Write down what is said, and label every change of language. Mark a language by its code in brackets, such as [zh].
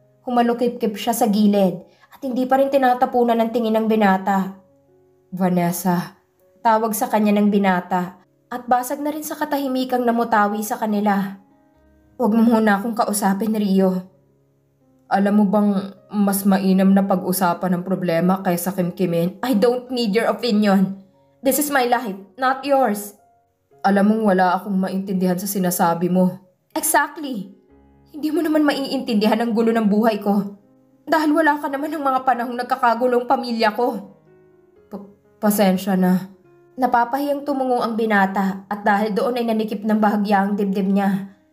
[tl] Humalukip-kip siya sa gilid at hindi pa rin tinatapunan ng tingin ng binata. Vanessa, tawag sa kanya ng binata at basag na rin sa katahimikang namutawi sa kanila. Huwag mo muna akong kausapin, Rio. Alam mo bang mas mainam na pag-usapan ng problema kaysa kimkimin? [en] I don't need your opinion. This is my life, not yours. [tl] Alam mong wala akong maintindihan sa sinasabi mo. Exactly. Hindi mo naman maiintindihan ang gulo ng buhay ko. Dahil wala ka naman ng mga panahong nagkakagulong pamilya ko. Pasensya na. Napapahiyang tumungo ang binata at dahil doon ay nanikip ng bahagya ang dibdib niya.